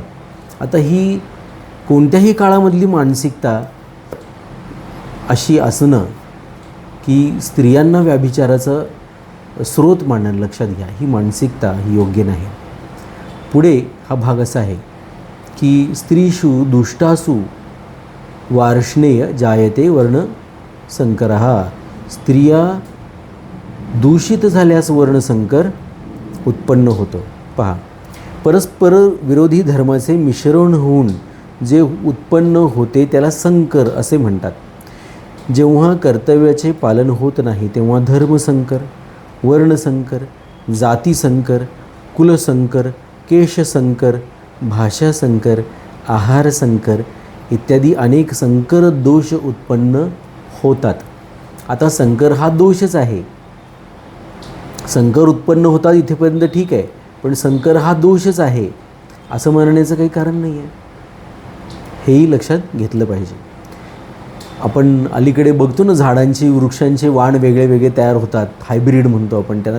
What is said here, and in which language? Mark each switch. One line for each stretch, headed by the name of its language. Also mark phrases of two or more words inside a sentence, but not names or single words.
Marathi: आता ही कोणत्याही काळामधली मानसिकता अशी असणं की स्त्रियांना व्याभिचाराचा स्रोत मानणं, लक्षात घ्या, ही मानसिकता ही योग्य नाही. पुढे हा भाग असा आहे की
Sanskrit: स्त्रीषु दुष्टासु वार्ष्णेय जायते वर्ण संकरः.
Marathi: स्त्रिया दूषित झाल्यास वर्णसंकर उत्पन्न होतं. पहा, परस्पर विरोधी धर्माचे मिश्रण होऊन जे उत्पन्न होते त्याला संकर असे म्हणतात. जेव्हा कर्तव्याचे पालन होत नाही तेव्हा धर्मसंकर, वर्णसंकर, जातीसंकर, कुलसंकर, केशसंकर, भाषासंकर, आहारसंकर इत्यादी अनेक संकर दोष उत्पन्न होतात. आता संकर हा दोषच आहे. संकर उत्पन्न होतात इथेपर्यंत ठीक आहे, पण संकर हा दोषच आहे असं म्हणण्याचं काही कारण नाही आहे. हेही लक्षात घेतलं पाहिजे. आपण अलीकडे बघतो ना, झाडांची वृक्षांचे वाण वेगळे वेगळे तयार होतात, हायब्रिड म्हणतो आपण त्याला.